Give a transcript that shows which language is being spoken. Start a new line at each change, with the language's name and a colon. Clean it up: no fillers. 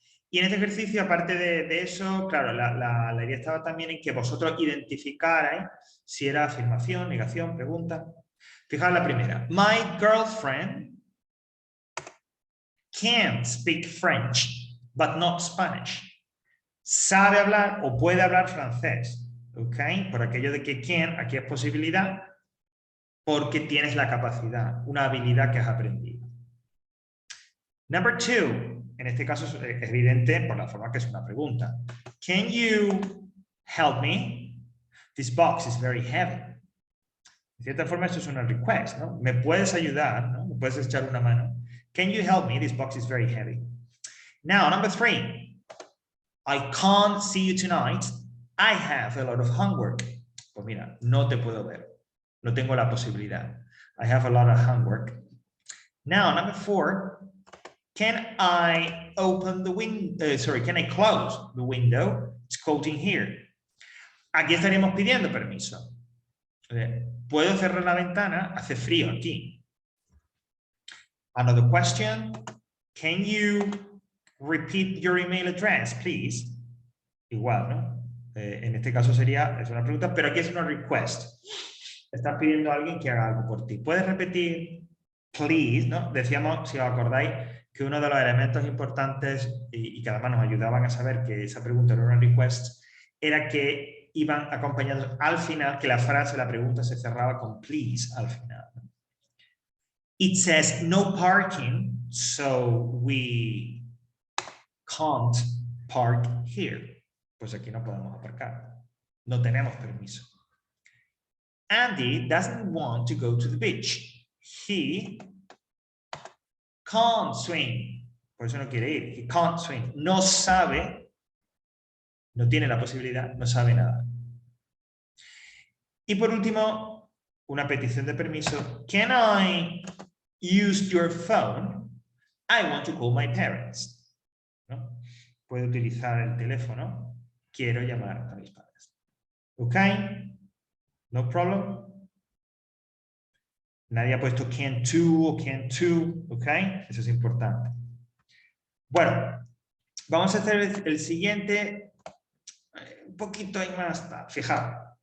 Spanish: Y en este ejercicio, aparte de eso, claro, la idea estaba también en que vosotros identificarais si era afirmación, negación, pregunta. Fijaos la primera.
English: My girlfriend can speak French, but not Spanish.
Spanish: Sabe hablar o puede hablar francés. ¿Ok? Por aquello de que can, aquí es posibilidad, porque tienes la capacidad, una habilidad que has aprendido.
English: Number two,
Spanish: en este caso es evidente por la forma que es una pregunta.
English: Can you help me? This box is very heavy.
Spanish: De cierta forma, esto es una request, ¿no? ¿Me puedes ayudar? ¿No? ¿Me puedes echar una mano?
English: Can you help me? This box is very heavy. Now, number three. I can't see you tonight. I have a lot of homework.
Spanish: Pues mira, no te puedo ver. No tengo la posibilidad.
English: I have a lot of homework. Now, number four. Can I open the window? Can I close the window? It's cold in here.
Spanish: Aquí estaríamos pidiendo permiso. ¿Puedo cerrar la ventana? Hace frío aquí.
English: Another question. Can you repeat your email address, please?
Spanish: Igual, ¿no? En este caso es una pregunta, pero aquí es una request. Estás pidiendo a alguien que haga algo por ti. ¿Puedes repetir, please? ¿No? Decíamos, si os acordáis, que uno de los elementos importantes y que además nos ayudaban a saber que esa pregunta era una request, era que iban acompañados al final, que la frase, la pregunta se cerraba con please al final.
English: It says no parking, so we can't park here.
Spanish: Pues aquí no podemos aparcar. No tenemos permiso.
English: Andy doesn't want to go to the beach. He can't swim.
Spanish: Por eso no quiere ir.
English: He can't swim.
Spanish: No sabe, no tiene la posibilidad, no sabe nada. Y por último, una petición de permiso.
English: Can I use your phone? I want to call my parents.
Spanish: ¿No? Puedo utilizar el teléfono. Quiero llamar a mis padres. ¿Ok?
English: No problem.
Spanish: Nadie ha puesto can to o can to, ¿ok? Eso es importante. Bueno, vamos a hacer el siguiente, un poquito ahí más, fijaos.